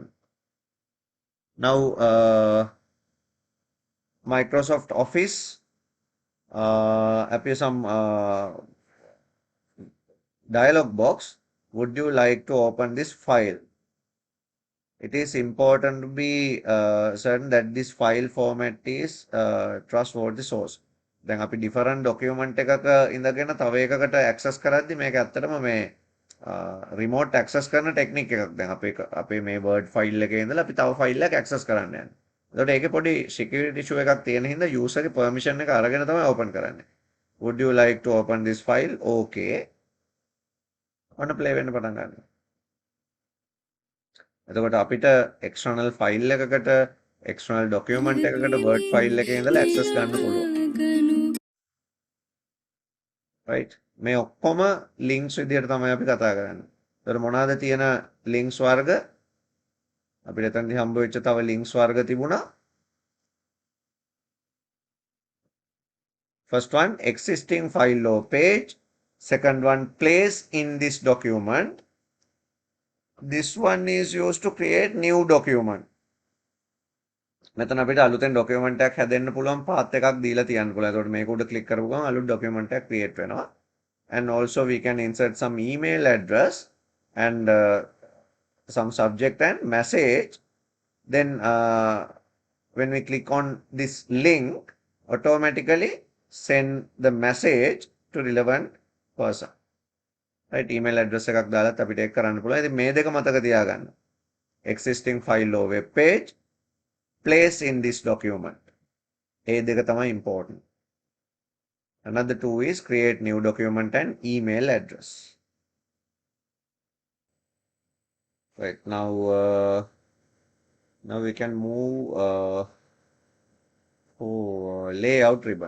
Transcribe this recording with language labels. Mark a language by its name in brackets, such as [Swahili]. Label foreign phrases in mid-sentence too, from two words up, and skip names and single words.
[English] Now Microsoft Office appears some dialog box. Would you like to open this file? It is important to be certain that this file format is trustworthy source. [Sinhala] දැන් අපි [English] different document [Sinhala] එකක ඉඳගෙන තව එකකට access කරද්දි මේක ඇත්තටම මේ [English] remote access [Sinhala] කරන technique එකක්. දැන් අපේ මේ [English] word file [Sinhala] එකේ ඉඳලා අපි තව file එකක් access කරන්න යන්නේ. එතකොට ඒකේ පොඩි security issue එකක් තියෙන හින්දා user ගේ permission එක අරගෙන තමයි open කරන්නේ. [English] Would you like to open this file? [Sinhala] Okay. ඔන්න play වෙන්න පටන් ගන්නවා. එතකොට අපිට [English] external file [Sinhala] එකකට [English] external document [Sinhala] එකකට [English] word file [Sinhala] එකේ ඉඳලා access ගන්න පුළුවන්. right මේ ඔක්කොම links විදියට තමයි අපි කතා කරන්නේ. එතකොට මොනවාද තියෙන links වර්ග? අපිට එතනදී හම්බ වෙච්ච තව links වර්ග තිබුණා. [English] First one existing file or page. Second one place in this document. This one is used to create new document. [Sinhala] මෙතන අපිට අලුතෙන් document එකක් හැදෙන්න පුළුවන් path එකක් දීලා තියන්න පුළුවන්. එතකොට මේක උඩ click කරපු ගමන් අලුත් document එකක් create වෙනවා. [English] And also we can insert some email address and some subject and message. Then when we click on this link, automatically send the message to relevant person. [Sinhala] right [English] email address [Sinhala] එකක් දාලත් අපිට ඒක කරන්න පුළුවන්. ඉතින් මේ දෙක මතක තියාගන්න. [English] existing file or web page, place in this document. [Sinhala] ඒ දෙක තමයි important. [English] Another two is create new document and email address. right now we can move layout ribbon.